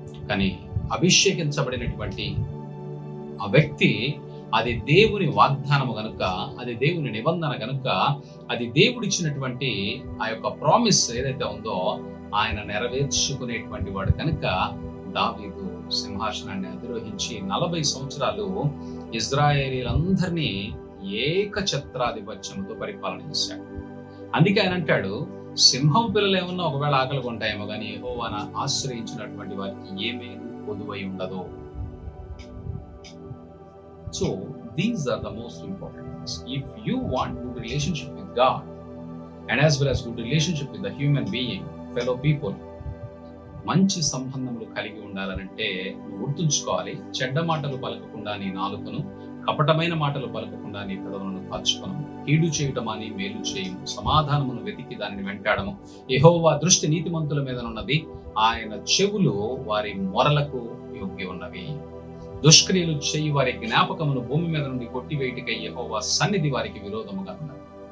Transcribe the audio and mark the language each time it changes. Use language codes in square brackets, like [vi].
[te] కానీ అభిషేకించబడినటువంటి ఆ వ్యక్తి, అది దేవుని వాగ్దానము గనుక, అది దేవుని నిబంధన గనుక, అది దేవుడిచ్చినటువంటి ఆ యొక్క ప్రామిస్ ఏదైతే ఉందో ఆయన నెరవేర్చుకునేటువంటి వాడు కనుక దావీదు సింహాసనాన్ని అధిరోహించి 40 సంవత్సరాలు ఇజ్రాయేలీలందరినీ ఏకఛత్రాధిపత్యంతో పరిపాలన చేశాడు. అందుకే ఆయన అంటాడు, సింహం పిల్లలు ఏమన్నా ఒకవేళ ఆకలి కొంటాయేమో కానీ యెహోవాను ఆశ్రయించినటువంటి వారికి ఏమీ పొదువై ఉండదు. [en] So these are the most important things. If you want good relationship with God and as well as good relationship with the human being, fellow people, [te] మంచి సంబంధములు కలిగి ఉండాలంటే నువ్వు గుర్తుంచుకోవాలి, చెడ్డ మాటలు పలకకుండా నీ నాలుకను కపటమైన మాటలు పలకకుండా నీ పెదవులను కాచుకొను. కీడు చేయటమాని మేలు చేయము, సమాధానమును వెతికి దానిని వెంటాడము. యెహోవా దృష్టి నీతిమంతుల మీద ఉన్నది, ఆయన చెవులు వారి మొరలకు యోగ్య ఉన్నవి. దుష్క్రియలు చేయి వారి జ్ఞాపకమును భూమి మీద నుండి కొట్టివేయటికై యెహోవా సన్నిధి వారికి విరోధముగా ఉన్నది.